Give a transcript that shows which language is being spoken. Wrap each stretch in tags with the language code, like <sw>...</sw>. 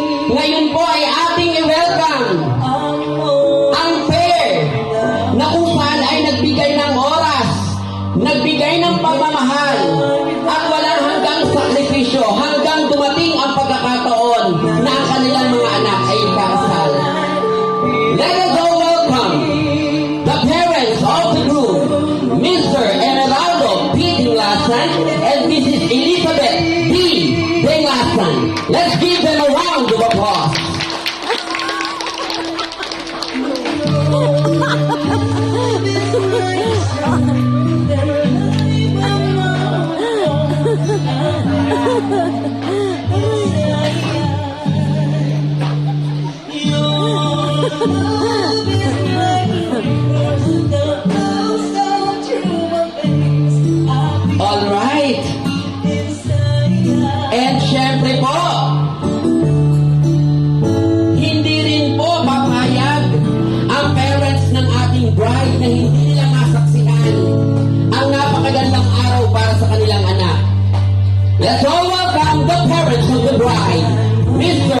<tl>Ngayon po ay ating i-welcome ang pair na kung saan ay nagbigay ng oras, nagbigay ng pagmamahal, at walang hanggang sakripisyo hanggang dumating ang pagkakataon na ang kanilang mga anak ay ikakasal.</tl> <en>Let us all welcome the parents of the groom, Mr. Everaldo P. Dinglasan and Mrs. Elizabeth B. Dinglasan. Let's give them a round of applause. All right.</en> <tl>And syempre po, hindi rin po papayag ang parents ng ating bride na hindi nila masaksihan ang napakagandang araw para sa kanilang anak.</tl> <en>Let's all welcome the parents of the bride, Mr.</en>